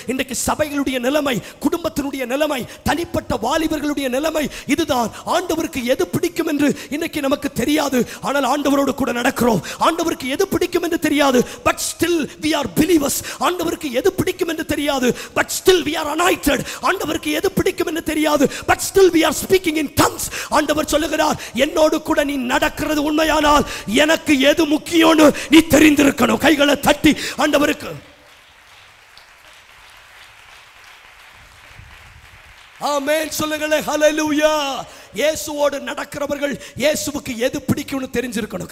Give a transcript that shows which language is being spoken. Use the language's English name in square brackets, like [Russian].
[Tamil] இன்றைக்கு சபைகளுடைய நிலைமை, குடும்பத்தினுடைய நிலைமை, தனிப்பட்ட வாலிபர்களுடைய நிலைமை இதுதான். ஆண்டவருக்கு எது பிடிக்கும் என்று இன்னைக்கு நமக்கு தெரியாது. ஆனால் ஆண்டவரோடு கூட நடக்கிறோம். ஆண்டவருக்கு எது பிடிக்கும் என்று தெரியாது, [English] but still we are believers. [Tamil] ஆண்டவருக்கு எது பிடிக்கும் என்று தெரியாது, [English] but still we are anointed. [Tamil] ஆண்டவருக்கு எது பிடிக்கும் என்று தெரியாது, [English] but still we are speaking in tongues. [Tamil] ஆண்டவர் சொல்லுகிறார், என்னோடு கூட நீ நடக்கிறது உண்மையானால் எனக்கு எது முக்கியம்னு நீ தெரிந்திருக்கணும். கைகளை தட்டி ஆண்டவருக்கு ஆமென் சொல்லுங்களேன். ஹல்லேலூயா. இயேசுவோடு நடக்கிறவர்கள் இயேசுவுக்கு எது பிடிக்கும்னு தெரிஞ்சிருக்கணும்.